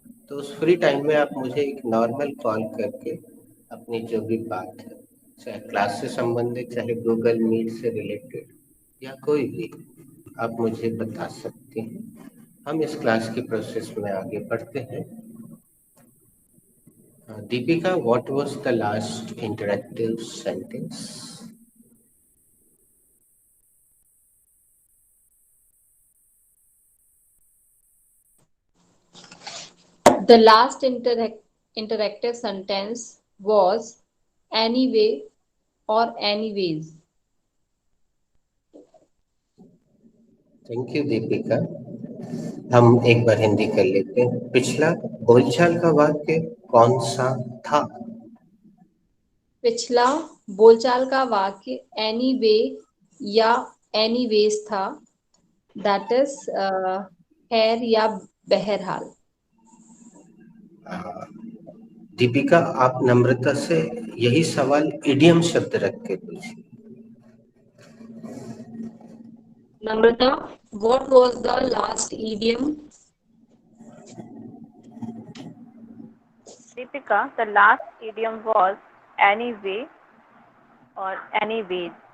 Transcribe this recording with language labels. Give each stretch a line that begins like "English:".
Hindi: तो उस free time में आप मुझे एक नॉर्मल कॉल करके अपनी जो भी बात है, चाहे क्लास से संबंधित, चाहे गूगल मीट से रिलेटेड या कोई भी, आप मुझे बता सकते हैं। हम इस क्लास की प्रोसेस में आगे बढ़ते हैं।
English: Deepika, what was the last interactive sentence? The last interactive sentence was anyway or anyways. Thank you Deepika.
Hindi: हम एक बार हिंदी कर लेते हैं। पिछला बोलचाल का वाक्य कौन सा था? पिछला बोलचाल का वाक्य anyway या anyways था।
English: That is
Hindi: खैर या बहरहाल। दीपिका, आप नम्रता से यही सवाल इडियम शब्द रख के पूछिए।
English: Namrata, what was the last idiom? Deepika, the last idiom was anyway or anyways.